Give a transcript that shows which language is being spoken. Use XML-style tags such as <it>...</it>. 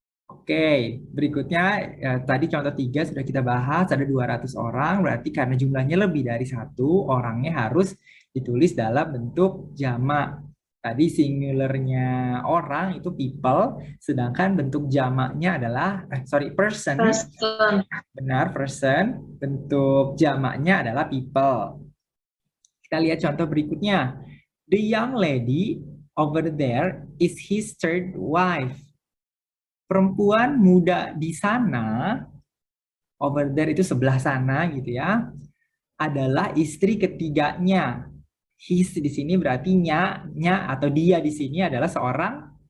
<id>Oke, berikutnya tadi contoh 3 sudah kita bahas, ada 200 orang, berarti karena jumlahnya lebih dari 1, orangnya harus ditulis dalam bentuk jamak. Tadi singularnya orang itu people, sedangkan bentuk jamaknya adalah, person. Benar, person. Bentuk jamaknya adalah people. Kita lihat contoh berikutnya.</id> <en>The young lady over there is his third wife.</en> <id>Perempuan muda di sana,</id> <en>over there</en> <id>itu sebelah sana gitu ya, adalah istri ketiganya. His di sini berarti nya atau dia di sini adalah seorang</id>